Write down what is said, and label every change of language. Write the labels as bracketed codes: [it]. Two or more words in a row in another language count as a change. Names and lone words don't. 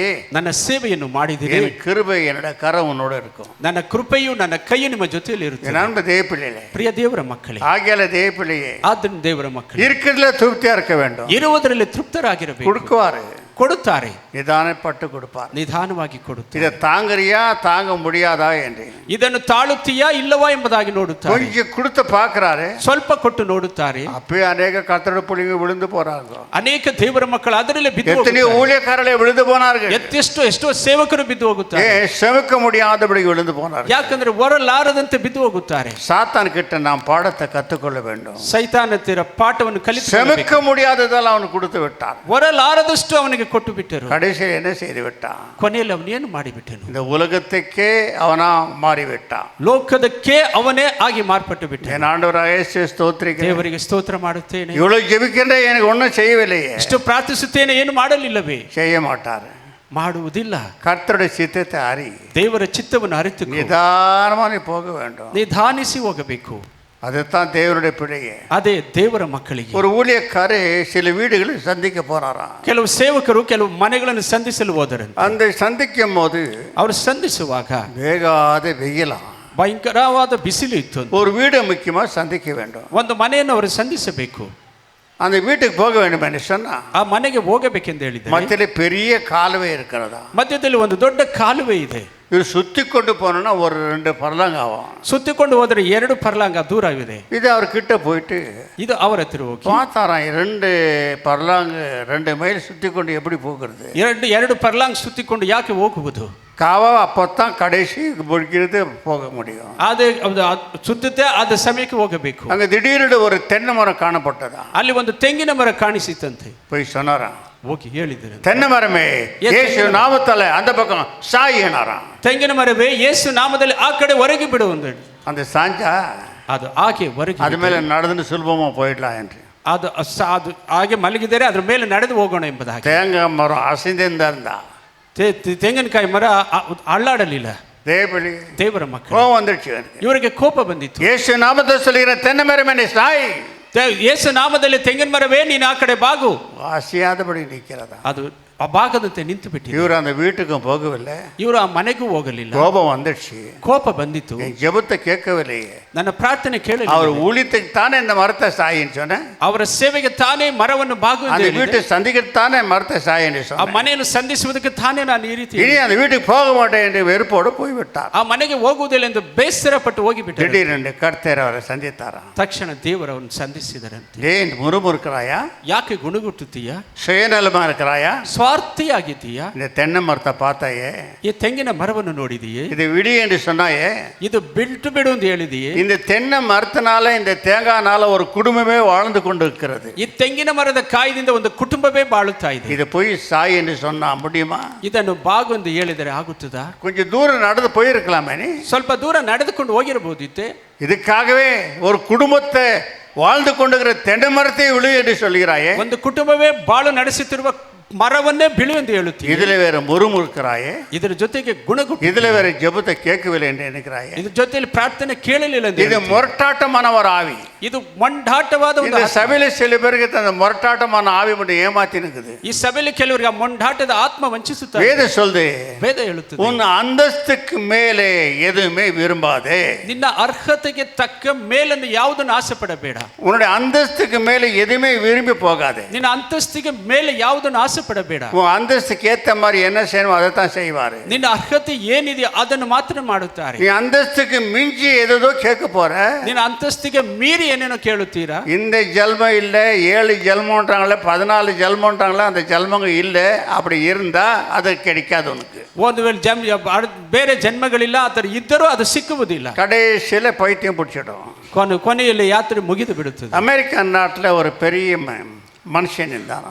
[kn] ನನ್ನ ಸೇವೆಯನ್ನು ಮಾಡಿದಿರಿ. [ta] என் கிருபை என்னோட கரம் உன்னோட இருக்கும். [kn] ನನ್ನ ಕೃಪೆಯು ನನ್ನ ಕೈಯು ನಿಮ್ಮ ಜೊತೆಯಲ್ಲಿ ಇರುತ್ತೆ. [ta] என் அன்பு தேவப்பிள்ளையே, [kn] ಪ್ರಿಯ ದೇವರ ಮಕ್ಕಳೇ, [ta] ஆகியால தேவப்பிள்ளையே, [kn] ಆದ್ದರಿಂದ ದೇವರ ಮಕ್ಕಳೇ, [ta] இருக்கிறதுல திருப்தியா இருக்க வேண்டும். [kn] ಇರುವುದರಲ್ಲಿ ತೃಪ್ತರಾಗಿರಬೇಕು. [ta] கொடுக்குவாரு, [kn] ಕೊಡುತ್ತಾರೆ. [ta] நிதானப்பட்டு கொடுப்பார். [kn] ನಿಧಾನವಾಗಿ ಕೊಡುತ್ತಾರೆ. [ta] இதை தாங்கறியா தாங்க முடியாதா என்று [kn] ಇದನ್ನು ತಾಳುತ್ತೀಯಾ ಇಲ್ಲವಾ ಎಂಬುದಾಗಿ ನೋಡುತ್ತಾರೆ. [ta] கொஞ்சம் கொடுத்து பார்க்கறாரு, [kn] ಸ್ವಲ್ಪ ಕೊಟ್ಟು ನೋಡುತ್ತಾರೆ. [ta] அப்பயே அநேக கர்த்தருடைய பிள்ளைங்க விழுந்து போறாங்க. [kn] ಅನೇಕ ದೇವರ ಮಕ್ಕಳು ಅದರಲ್ಲೇ ಬಿದ್ದು [ta] எத்தனையோ [kn] ಹೋಗುತ್ತಾರೆ. [ta] ஊழியக்காரர்களே விழுந்து போனார்கள். [kn] ಎಷ್ಟೋ ಸೇವಕರು ಬಿದ್ದು ಹೋಗುತ್ತಾರೆ. [ta] செவிக்க முடியாதபடி விழுந்து போனார்கள். [kn] ಯಾಕಂದ್ರೆ ಹೊರಲಾರದಂತೆ ಬಿದ್ದು ಹೋಗುತ್ತಾರೆ. [ta] சாத்தான் கிட்ட நாம் பாடத்தை கற்றுக்கொள்ள வேண்டும். [kn] ಸೈತಾನ ಹತ್ತಿರ ಪಾಠವನ್ನು [ta] செவிக்க [kn] ಕಲಿತು [ta] முடியாததால் அவனுக்கு கொடுத்து விட்டான். [kn] ಹೊರಲಾರದಷ್ಟು ಅವನಿಗೆ ಕೊಟ್ಟು ಬಿಟ್ಟರು. [ta] கடைசியில் என்ன செய்து விட்டான்? [kn] ಕೊನೆಯಲ್ಲಿ ಅವನೇನು ಮಾಡಿಬಿಟ್ಟನು? [ta] இந்த உலகத்துக்கே அவனா மாறிவிட்டான். [kn] ಲೋಕದಕ್ಕೆ ಅವನೇ ಆಗಿ ಮಾರ್ಪಟ್ಟು ಬಿಟ್ಟನು. [ta] என் ஆண்டவராக இயேசு ஸ்தோத்திரிக்கிறேன். [kn] ದೇವರಿಗೆ ಸ್ತೋತ್ರ ಮಾಡುತ್ತೇನೆ. [ta] இவ்வளவு ஜெபிக்கின்ற எனக்கு ஒன்றும் செய்யவில்லையே. [kn] ಇಷ್ಟು ಪ್ರಾರ್ಥಿಸುತ್ತೇನೆ, ಏನು ಮಾಡಲಿಲ್ಲವೇ? [ta] செய்ய மாட்டார். [kn] ಮಾಡುವುದಿಲ್ಲ. [ta] கர்த்தருடைய சித்தத்தை அறி. [kn] ದೇವರ ಚಿತ್ತವನ್ನು ಅರಿತು [ta] நிதானமாக நீ போக வேண்டும். [kn] ನಿಧಾನಿಸಿ ಹೋಗಬೇಕು. [ta] அதுதான் தேவனுடைய பிள்ளையே. [kn] ಅದೇ ದೇವರ ಮಕ್ಕಳಿಗೆ. [ta] ஒரு ஊழியக்காரே சில வீடுகளை சந்திக்க போறாராம். [kn] ಕೆಲವು ಸೇವಕರು ಕೆಲವು ಮನೆಗಳನ್ನು ಸಂಧಿಸಲು ಹೋದರಂತೆ. [ta] அந்த சந்திக்கும் போது [kn] ಅವರು ಸಂಧಿಸುವಾಗ [ta] வேகாத வெயிலா, [kn] ಭಯಂಕರವಾದ ಬಿಸಿಲು ಇತ್ತು. [ta] ஒரு வீடு முக்கியமா சந்திக்க வேண்டும். [kn] ಒಂದು ಮನೆಯನ್ನು ಅವರು ಸಂಧಿಸಬೇಕು. [ta] அந்த வீட்டுக்கு போக வேண்டும் என்று சொன்னா [kn] ಆ ಮನೆಗೆ ಹೋಗಬೇಕೆಂದು ಹೇಳಿದ್ದಾರೆ. [ta] மத்தியில பெரிய காலுவை இருக்கிறதா, [kn] ಮಧ್ಯದಲ್ಲಿ ಒಂದು ದೊಡ್ಡ ಕಾಲುವೆ ಇದೆ. [ta] இது சுத்தி கொண்டு போனோம்னா ஒரு 2 பர்லாங் ஆகும். [kn] ಸುತ್ತಿಕೊಂಡು ಹೋದರೆ 2 ಪರ್ಲಾಂಗ ದೂರವಿದೆ. [ta] இது அவர் கிட்ட போயிட்டு [kn] ಇದು ಅವರ ಹತ್ತಿರ ಹೋಗಿ [ta] பார்த்தாராம். 2 பர்லாங் 2 மைல் சுத்தி கொண்டு எப்படி போகிறது? [kn] ಎರಡು ಪರ್ಲಾಂಗ್ ಸುತ್ತಿಕೊಂಡು ಯಾಕೆ ಹೋಗುವುದು? [ta] காவா அப்பத்தான் கடைசி முடிக்கிறது போக முடியும். [kn] ಅದೇ ಸುತ್ತುತ್ತೆ ಆದ ಸಮಯಕ್ಕೆ ಹೋಗಬೇಕು. [ta] அங்க திடீரென்று ஒரு தென்னை மரம் காணப்பட்டதா. [kn] ಅಲ್ಲಿ ಒಂದು ತೆಂಗಿನ ಮರ ಕಾಣಿಸಿತಂತೆ. [ta] போய் சொன்னாராம், [kn] ಹೋಗಿ ಹೇಳಿದ್ದಾರೆ, [ta] தென்னை மரமே இயேசு நாமத்தால அந்த பக்கம் சாயினாராம். [kn] ತೆಂಗಿನ ಮರವೇ ಯೇಸು ನಾಮದಲ್ಲಿ ಆ ಕಡೆ ಹೊರಗೆ ಬಿಡು ಒಂದು. [ta] அந்த சாஞ்சா [kn] ಅದು ಹಾಗೆ ಹೊರಗೆ [ta] அது மேல நடந்து ಸುಲಭமா போயிடலாம் என்று. [kn] ಅದು ಹಾಗೆ ಮಲಗಿದರೆ ಅದ್ರ ಮೇಲೆ ನಡೆದು ಹೋಗೋಣ ಎಂಬುದಾಗಿ. [ta] தேங்காய் மரம் அசைந்திருந்தா இருந்தா [kn] ತೆಂಗಿನಕಾಯಿ ಮರ ಅಳ್ಳಾಡಲಿಲ್ಲ. [ta] தேவர [kn] ಮಕ್ಕಳು [ta] கோபம் வந்துடுச்சு. [kn] ಇವರಿಗೆ ಕೋಪ ಬಂದಿತ್ತು. [ta] இயேசு நாமத்தை சொல்லுகிற தென்னை மரமே சாய். [kn] ಯೇಸು ನಾಮದಲ್ಲಿ ತೆಂಗಿನ ಮರವೇ ನೀನು ಆ ಕಡೆ ಬಾಗು. [ta] அசையாதபடி நிற்கிறதா. [kn] ಅದು ಆ ಭಾಗದಂತೆ ನಿಂತು ಬಿಟ್ಟು [ta] இவர் அந்த வீட்டுக்கும் போகவில்லை. [kn] ಇವರು ಆ ಮನೆಗೂ ಹೋಗಲಿಲ್ಲ. [ta] கோபம் வந்துடுச்சு. [kn] ಕೋಪ ಬಂದಿತ್ತು. [ta] ஜெபத்தை கேட்கவில்லையே. [kn] ನನ್ನ ಪ್ರಾರ್ಥನೆ ಕೇಳಲಿಲ್ಲ. [ta] அவர் ஊழியத்துக்கு தானே இந்த மரத்தை சாயின்னு சொன்னேன். [kn] ಅವರ ಸೇವೆಗೆ ತಾನೇ ಮರವನ್ನು ಬಾಗು ಎಂದು [ta] அந்த [kn] ಹೇಳಿದೆ. [ta] வீட்டை சந்திக்கிறது தானே மரத்தை சாயின்னு [kn] ಆ [ta] சொன்னேன். [kn] ಮನೆಯನ್ನು ಸಂಧಿಸುವುದಕ್ಕೆ ತಾನೇ ನಾನು ಈ ರೀತಿ [ta] இனி அந்த வீட்டுக்கு போக மாட்டேன் என்று வெறுப்போடு போய்விட்டார். [kn] ಆ ಮನೆಗೆ ಹೋಗುವುದಿಲ್ಲ ಎಂದು ಬೇಸರಪಟ್ಟು ಹೋಗಿಬಿಟ್ಟರು. [ta] திடீரென்று கர்த்தர் அவரை சந்தித்தாராம். [kn] ತಕ್ಷಣ ದೇವರವನ್ನು ಸಂಧಿಸಿದರಂತೆ. [ta] ஏன் முறுமுறுக்கிறாயா? [kn] ಯಾಕೆ ಗುಣಗುಟ್ಟುತ್ತೀಯಾ? [ta] சுயநலமா இருக்கிறாயா? [kn] ಸ್ವಾರ್ಥಿಯಾಗಿದ್ದೀಯಾ? [ta] இந்த தென்னை மரத்தை பார்த்தாயே, [kn] ಈ ತೆಂಗಿನ ಮರವನ್ನು ನೋಡಿದೆಯೇ? [ta] இது விடி என்று சொன்னாயே, [kn] ಇದು ಬಿಟ್ಟು ಬಿಡು ಎಂದು ಹೇಳಿದೆಯೇ? [ta] இந்த தென்னை மரத்தினால இந்த தேங்காய்னால ஒரு குடும்பமே வாழ்ந்து கொண்டு இருக்கிறது. [kn] ಈ ತೆಂಗಿನ ಮರದ ಕಾಯಿದಿಂದ ಒಂದು ಕುಟುಂಬವೇ ಬಾಳುತ್ತಾ ಇದೆ. [ta] இது போய் சாய் என்று சொன்னா முடியுமா? [kn] ಇದನ್ನು ಬಾಗು ಎಂದು ಹೇಳಿದರೆ ಆಗುತ್ತದಾ? [ta] கொஞ்சம் தூரம் நடந்து போயிருக்கலாமே. நீ [kn] ಸ್ವಲ್ಪ ದೂರ ನಡೆದುಕೊಂಡು ಹೋಗಿರಬಹುದಿತ್ತೆ. [ta] இதுக்காகவே ஒரு குடும்பத்தை வாழ்ந்து கொண்டிருக்கிற தென்னை மரத்தை விழு என்று சொல்கிறாயே. [kn] ಒಂದು ಕುಟುಂಬವೇ ಬಾಳು ನಡೆಸುತ್ತಿರುವ ಮರವನ್ನೇ ಬಿಳು ಎಂದು ಹೇಳುತ್ತೀವಿ. [ta] இதுல வேற முறுமுறுக்கிறாயே. [kn] ಇದರ ಜೊತೆಗೆ ಗುಣಗುಟ್ಟು. [ta] இதுல வேற ஜெபத்தை கேட்கவில்லை என்று நினைக்கிறாயே. [kn] ಇದರ ಜೊತೆಯಲ್ಲಿ ಪ್ರಾರ್ಥನೆ ಕೇಳಲಿಲ್ಲ ಎಂದು [ta] இது முரட்டாட்டமான ஒரு ஆவி. [kn] ಇದು ಮೊಂಡಾಟವಾದ ಒಂದು [ta] இந்த சபையில சில பேருக்கு அந்த முரட்டாட்டமான ஆவி மட்டும் ஏமாத்தி நிக்குது. [kn] ಈ ಸಭೆಯಲ್ಲಿ ಕೆಲವರಿಗೆ ಆ ಮೊಂಡಾಟದ ಆತ್ಮ ವಂಚಿಸುತ್ತಾರೆ. [ta] வேதம் சொல்லுது, [kn] ವೇದ ಹೇಳುತ್ತದೆ, [ta] உன் அந்தஸ்துக்கு மேலே எதுவுமே விரும்பாதே. [kn] ನಿನ್ನ ಅರ್ಹತೆಗೆ ತಕ್ಕ ಮೇಲನ್ನು ಯಾವುದನ್ನು ಆಸೆ ಪಡಬೇಡ. [ta] உன்னுடைய அந்தஸ்துக்கு மேலே எதுவுமே விரும்பி போகாதே. [kn] ನಿನ್ನ ಅಂತಸ್ತಿಗೆ ಮೇಲೆ ಯಾವುದನ್ನು ಆಸೆ ಪಡಬೇಡ. [ta] உன் அந்தஸ்துக்கு ஏத்த மாதிரி என்ன செய்யணும் அதை தான் செய்வாரு. [kn] ನಿನ್ನ ಅರ್ಹತೆ ಏನಿದೆಯೋ ಅದನ್ನು ಮಾತ್ರ ಮಾಡುತ್ತಾರೆ. [ta] நீ அந்தஸ்துக்கு மிஞ்சி ஏதோ கேட்க போற. [kn] ನಿನ್ನ ಅಂತಸ್ತಿಗೆ ಮೀರಿ ಏನೇನೋ ಕೇಳುತ್ತೀರಾ? [ta] இந்த ஜென்மம் இல்லை, 7 ஜென்மம்ன்றாங்களே, 14 ஜென்மம்ன்றாங்களே, அந்த ஜென்மங்கள் இல்லை. அப்படி இருந்தா அது கிடைக்காது உனக்கு. [kn] ಒಂದು ವೇಳೆ ಬೇರೆ ಜನ್ಮಗಳಿಲ್ಲ, ಅದರ ಇದ್ದರೂ ಅದು ಸಿಕ್ಕುವುದಿಲ್ಲ. [ta] கடைசியில பைத்தியம் பிடிச்சிடும். [kn] ಕೊನೆಯಲ್ಲಿ ಯಾತ್ರೆ ಮುಗಿದು ಬಿಡುತ್ತದೆ. [ta] அமெரிக்கா நாட்டில் ஒரு பெரிய மனுஷன் இருந்தாரா.